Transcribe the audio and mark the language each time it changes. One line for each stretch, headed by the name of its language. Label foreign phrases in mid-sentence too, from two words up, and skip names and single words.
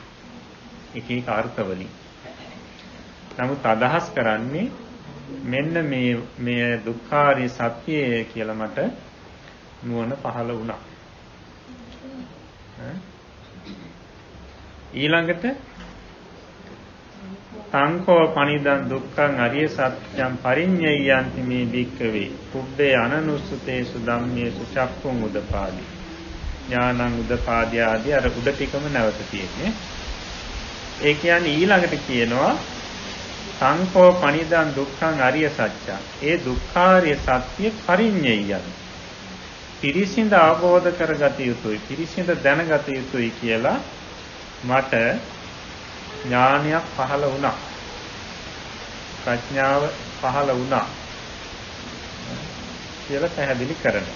Sinhala: එක එක අර්ථවලින්. නමුත් අදහස් කරන්නේ මෙන්න මේ දුක්ඛාරය සත්‍යය කියලා මට නුවණ පහළ වුණා.
Pali: ඊළඟට සංකෝ පනිදං දුක්ඛං අරිය සත්‍යං පරිඤ්ඤයන්ති මේ භික්ඛවේ පුබ්බේ අනනුස්සතේසු ධම්මේසු චක්ඛුං උදපාදි ඥානං උදපාදි
Sinhala: ආදී අර උඩ ටිකම නැවත තියෙන්නේ. ඒ කියන්නේ ඊළඟට කියනවා
Pali: සංකෝ පනිදං දුක්ඛං අරිය සත්‍යං.
Sinhala: ඒ දුක්ඛාරිය සත්‍ය පරිඤ්ඤයයන් පිරිසිඳ අවබෝධ කරගත යුතුයි, පිරිසිඳ දැනගත යුතුයි කියලා මට ඥානයක් පහළ වුණා. ප්‍රඥාව පහළ වුණා කියලා පැහැදිලි කරනවා.